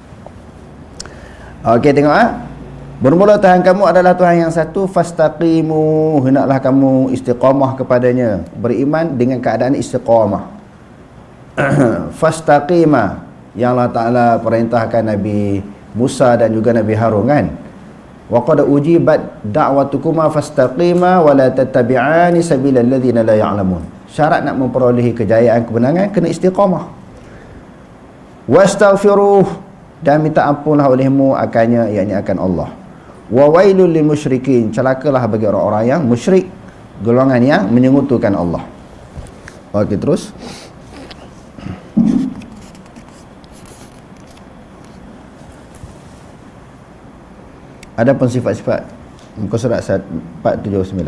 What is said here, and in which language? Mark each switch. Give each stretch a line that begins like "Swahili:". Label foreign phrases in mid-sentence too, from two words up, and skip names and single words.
Malay: Okey, tengok Bermula Tuhan kamu adalah Tuhan yang satu, fastaqimu, hendaklah kamu istiqamah kepadanya, beriman dengan keadaan istiqamah. Fastaqima, yang Allah Ta'ala perintahkan Nabi Musa dan juga Nabi Harun kan.
Arabic: وقد أجيبت دعوتكما فاستقيما ولا تتبعان سبيل الذين لا يعلمون.
Malay: Syarat nak memperolehi kejayaan kemenangan kena istiqamah. Wastaghfiruh, dan minta ampunlah olehmu akannya, yakni akan Allah.
Arabic: وويل للمشركين,
Malay: celakalah bagi orang-orang yang musyrik, golongan yang menyekutukan Allah. Okey, terus. Adapun sifat-sifat muka surat 479.